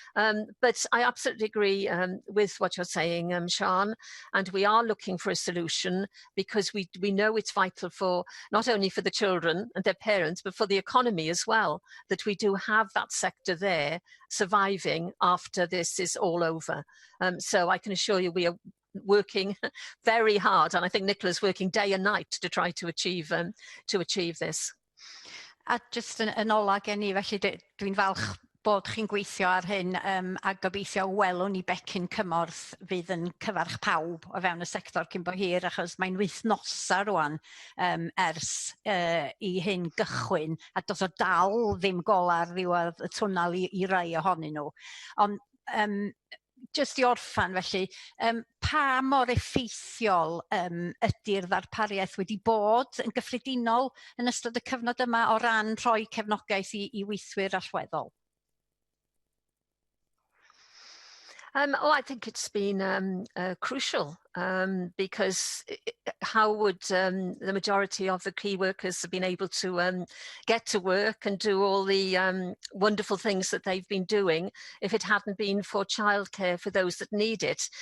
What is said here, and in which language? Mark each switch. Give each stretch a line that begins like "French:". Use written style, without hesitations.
English: But I absolutely agree with what you're saying, Sian, and we are looking for a solution because we know it's vital for not only for the children and their parents, but for the economy as well, that we do have that sector there surviving after this is all over. So I can assure you we are working very hard, and I think Nicola's working day and night to try to achieve this.
Welsh: A just yn ola gen I, felly dwi'n falch bod chi'n gweithio ar hyn a gobeithio welwn ni becyn cymorth fydd yn cyfarch pawb o fewn y sector cyn bo hir, achos mae'n wythnosa rwan ers i hyn gychwyn a dos o dal ddim golar ddiwedd y twnnel i rai ohonyn nhw. Ond just i orffan felly, pa mor effeithiol ydy'r ddarpariaeth wedi bod yn gyffredinol yn ystod y cyfnod yma o ran rhoi cefnogaeth i weithwyr allweddol?
English: I think it's been crucial. because how would the majority of the key workers have been able to get to work and do all the wonderful things that they've been doing if it hadn't been for childcare for those that need it?